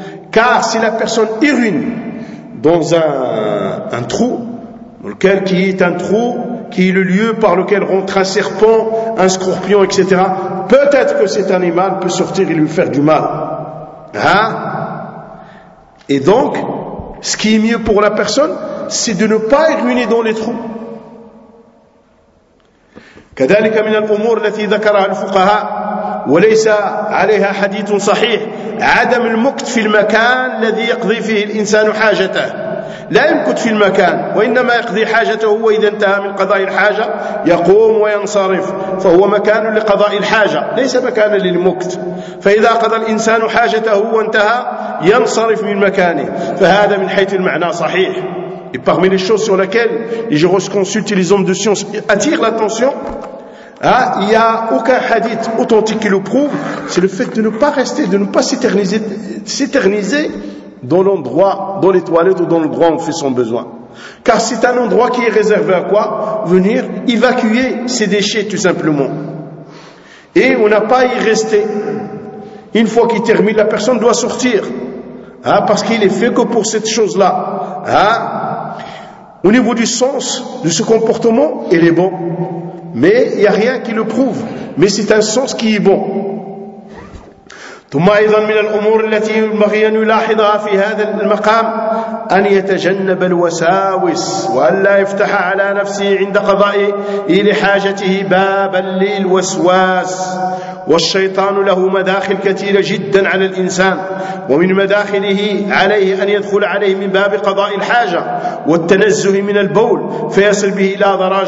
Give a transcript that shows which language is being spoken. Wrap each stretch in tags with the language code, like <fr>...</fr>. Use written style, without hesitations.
<fr>Car si la personne urine dans un trou, dans lequel qui est un trou, qui est le lieu par lequel rentre un serpent, un scorpion, etc. Peut-être que cet animal peut sortir et lui faire du mal. Hein? Et donc, ce qui est mieux pour la personne, c'est de ne pas ruiner dans les trous.</fr> <ar>كذلك من الأمور التي ذكرها الفقهاء وليس عليها حديث صحيح عدم المكث في المكان الذي يقضي فيه الإنسان حاجته. لا يمكث في المكان، وإنما يقضي حاجته، وإذا انتهى من قضاء الحاجة يقوم وينصرف، فهو مكان لقضاء الحاجة ليس مكانا للمكث. فإذا قضى الإنسان حاجته وانتهى ينصرف من مكانه، فهذا من حيث المعنى صحيح.</ar> <fr>Et parmi les choses sur lesquelles les jurisconsultes et les hommes de science attirent l'attention, il n'y a aucun hadith authentique qui le prouve, c'est le fait de ne pas rester, de ne pas s'éterniser dans l'endroit, dans les toilettes ou dans l'endroit où on fait son besoin. Car c'est un endroit qui est réservé à quoi ? Venir évacuer ses déchets tout simplement. Et on n'a pas à y rester. Une fois qu'il termine, la personne doit sortir. Parce qu'il est fait que pour cette chose-là. Au niveau du sens de ce comportement, il est bon. Mais il n'y a rien qui le prouve. Mais c'est un sens qui est bon.</fr> <ar>ثم أيضا من الأمور التي ينبغي أن يلاحظها في هذا المقام أن يتجنب الوساوس وأن لا يفتح على نفسه عند قضاء لحاجته بابا للوسواس والشيطان له مداخل كثيرة جدا على الإنسان ومن مداخله عليه أن يدخل عليه من باب قضاء الحاجة والتنزه من البول فيصل به إلى</ar>